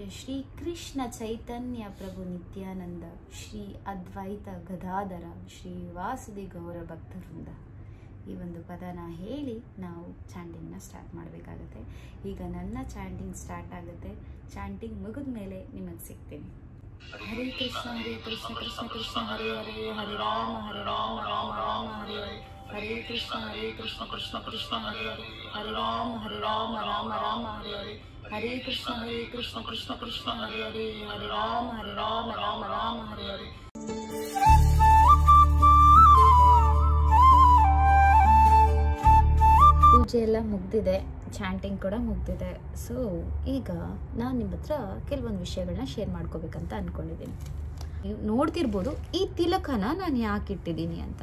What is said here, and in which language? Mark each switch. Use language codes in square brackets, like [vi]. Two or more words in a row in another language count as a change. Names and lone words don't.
[sa] ಶ್ರೀ ಕೃಷ್ಣ ಚೈತನ್ಯ ಪ್ರಭು ನಿತ್ಯಾನಂದ, ಶ್ರೀ ಅದ್ವೈತ ಗದಾಧರ, ಶ್ರೀ ವಾಸುದೇವ ಗೌರ ಭಕ್ತವೃಂದ. [kn] ಈ ಒಂದು ಪದನ ಹೇಳಿ ನಾವು [en] chanting start [kn] ಮಾಡಬೇಕಾಗತ್ತೆ. ಈಗ ನನ್ನ [en] chanting start [kn] ಆಗುತ್ತೆ. ಚಾಂಟಿಂಗ್ ಮುಗಿದ ಮೇಲೆ ನಿಮಗೆ ಸಿಗ್ತೀನಿ. [sa] ಹರೇ ಕೃಷ್ಣ ಕೃಷ್ಣ ಕೃಷ್ಣ ಹರೇ ಹರೇ, ಹರೇ ರಾಮ ರಾಮ ರಾಮ ಹರೇ ಹರೇ, ಹರೇ ಕೃಷ್ಣ ಕೃಷ್ಣ ಕೃಷ್ಣ ಹರೇ ಹರೇ, ಹರೇ ರಾಮ ರಾಮ ರಾಮ ಹರೇ ಹರೇ, ಹರೇ ಕೃಷ್ಣ ಕೃಷ್ಣ ಕೃಷ್ಣ ಹರೇ ಹರೇ, ಹರೇ ರಾಮ ರಾಮ ರಾಮ ಹರೇ ಹರೇ. [kn] ಪೂಜೆ ಎಲ್ಲ ಮುಗ್ದಿದೆ, ಚಾಂಟಿಂಗ್ ಕೂಡ ಮುಗ್ದಿದೆ. ಸೊ ಈಗ ನಾನು ನಿಮ್ಮ ಹತ್ರ ಕೆಲವೊಂದು ವಿಷಯಗಳನ್ನ ಶೇರ್ ಮಾಡ್ಕೋಬೇಕಂತ ಅಂದ್ಕೊಂಡಿದ್ದೀನಿ. ನೀವು ನೋಡ್ತಿರ್ಬೋದು ಈ ತಿಲಕನ ನಾನು ಯಾಕೆ ಇಟ್ಟಿದ್ದೀನಿ ಅಂತ.